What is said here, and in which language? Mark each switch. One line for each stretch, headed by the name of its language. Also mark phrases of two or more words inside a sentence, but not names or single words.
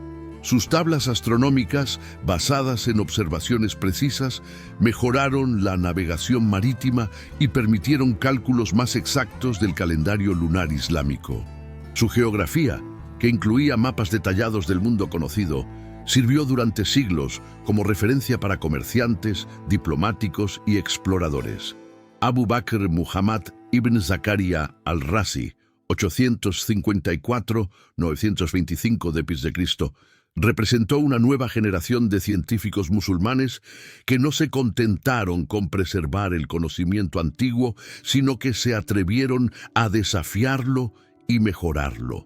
Spanish: Sus tablas astronómicas, basadas en observaciones precisas, mejoraron la navegación marítima y permitieron cálculos más exactos del calendario lunar islámico. Su geografía, que incluía mapas detallados del mundo conocido, sirvió durante siglos como referencia para comerciantes, diplomáticos y exploradores. Abu Bakr Muhammad ibn Zakaria al-Razi, 854-925 d.C., representó una nueva generación de científicos musulmanes que no se contentaron con preservar el conocimiento antiguo, sino que se atrevieron a desafiarlo y mejorarlo.